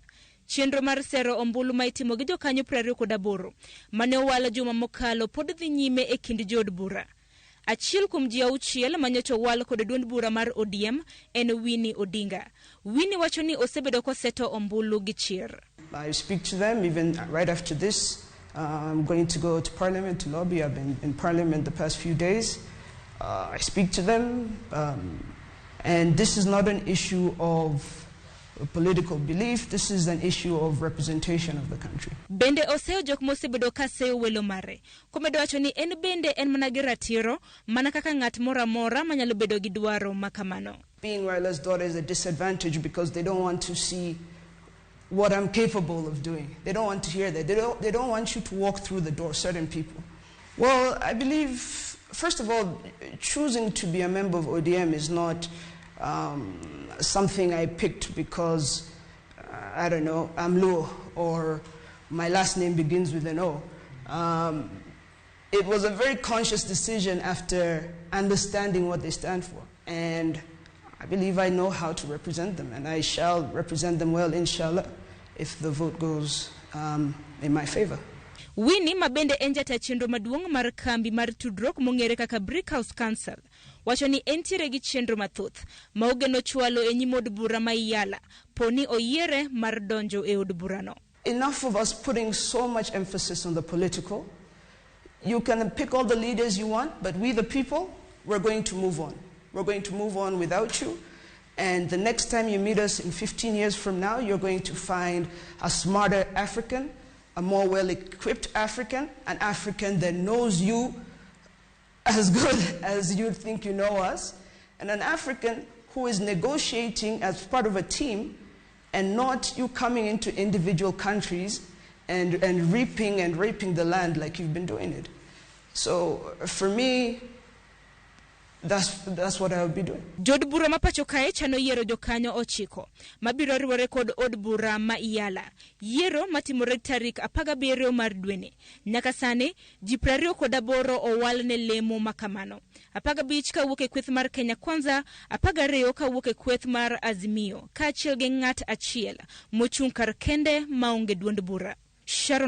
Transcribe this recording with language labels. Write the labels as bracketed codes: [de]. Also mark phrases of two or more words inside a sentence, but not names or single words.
[luo] Chenro mar sero ombulu ma itimo gi jokanyo 28 mane owalo juma mokalo pod dhi nyime e kind jod bura. Achiel kuom ji auchiel manyocha owal kod duond bura mar ODM en Winnie Odinga. Winnie wacho ni osebedo koseto ombulu gi chir. [en] I speak to them even right after this. I'm going to go to Parliament to lobby. I've been in Parliament the past few days. I speak to them, and this is not an issue of political belief. This is an issue of representation of the country. [luo] Bende oseo jok mosebedo ka seyo welo mare. Komedo wacho ni en bende en mana gi ratiro mana kaka ng'at mora mora manyalo bedo gi dwaro makamano. [en] Being Raila's daughter is a disadvantage because they don't want to see what I'm capable of doing. They don't want to hear that. They don't want you to walk through the door, certain people. Well, I believe, first of all, choosing to be a member of ODM is not something I picked because, I don't know, I'm Luo or my last name begins with an O. It was a very conscious decision after understanding what they stand for. And I believe I know how to represent them, and I shall represent them well, inshallah, if the vote goes in my favor. [luo] Winnie mabende enjata chenro maduong mar kambi mar tudruok mong'ere kaka Brick House Council wacho ni entiere gi chenro mathoth ma ogeno chwalo e nyim od bura ma EALA poni oyiere mar donjo e od burano. [en] Enough of us putting so much emphasis on the political. You can pick all the leaders you want, but we the people, we're going to move on. We're going to move on without you. And the next time you meet us in 15 years from now, you're going to find a smarter African, a more well-equipped African, an African that knows you as good as you think you know us, and an African who is negotiating as part of a team and not you coming into individual countries and reaping and raping the land like you've been doing it. So for me, that's what I would be doing. [luo] Jod bura ma pacho kae chano yiero jokanyo 9 mabiro riwore kod od bura ma EALA. Yiero matimore tarik 17 mar dweni. Nyaka sani ji 28 owal ne lemo makamano. 15 kawuok e kweth mar Kenya Kwanza, 12 kawuok e kweth mar Azimio, kaachiel gi ng'at achiel mochung' kar kende maonge duond bura.